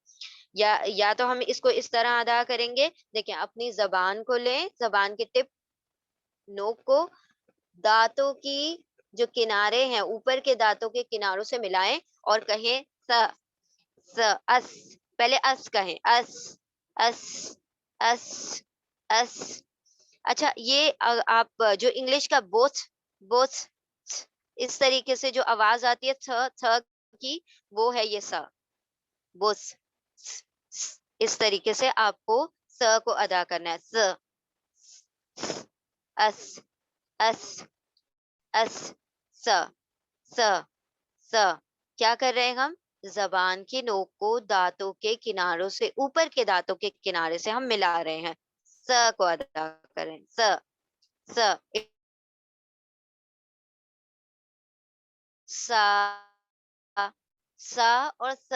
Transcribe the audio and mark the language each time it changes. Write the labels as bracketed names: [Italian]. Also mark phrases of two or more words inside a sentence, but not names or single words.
[Urdu] یا تو ہم اس کو اس طرح ادا کریں گے، دیکھیے اپنی زبان کو لیں، زبان کی ٹپ، نوک کو دانتوں کی جو کنارے ہیں، اوپر کے دانتوں کے کناروں سے ملائیں اور کہیں س، اس. پہلے اس کہیں، اس، اس، اس، اس. اچھا، یہ آپ جو انگلش کا بوتھ، بوتھ، اس طریقے سے جو آواز آتی ہے تھ کی، وہ ہے یہ س، بوتھ، اس طریقے سے آپ کو س کو ادا کرنا ہے. स, अस, अस, अस, स, स, स। کیا کر رہے ہیں ہم? زبان کی نوک کو دانتوں کے کناروں سے، اوپر کے دانتوں کے کنارے سے ہم ملا رہے ہیں. س کو ادا کریں۔ س، س، سا، سا اور س.